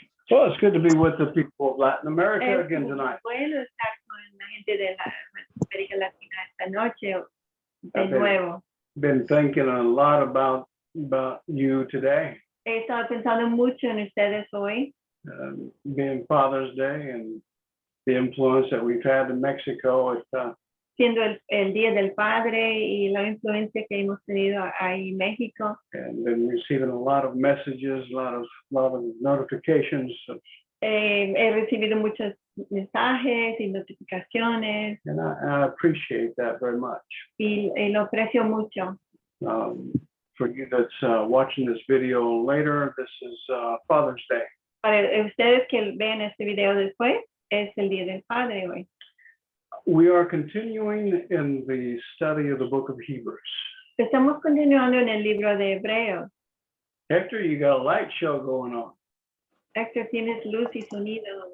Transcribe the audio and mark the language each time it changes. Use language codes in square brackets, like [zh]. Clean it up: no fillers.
[en] Well, it's good to be with the people of Latin America again tonight. [es] Bueno estar con la gente de la América Latina esta noche de [en] Okay. [es] nuevo. [en] Been thinking a lot about you today, [es] He estado pensando mucho en ustedes hoy, [en] being Father's Day and the influence that we've had in Mexico. [es] siendo el Día del Padre y la influencia que hemos tenido ahí en México. [en] And been receiving a lot of messages, a lot of notifications. [es] He recibido muchos mensajes y notificaciones [en] And I appreciate that very much. [es] y lo aprecio mucho. [en] For you that's watching this video later, this is Father's Day. [es] Para ustedes que vean este video después, es el Día del Padre hoy. [en] We are continuing in the study of the book of Hebrews. [es] Estamos continuando en el libro de Hebreos. [en] Hector, you got a light show going on. [es] Héctor, tienes luz y sonido.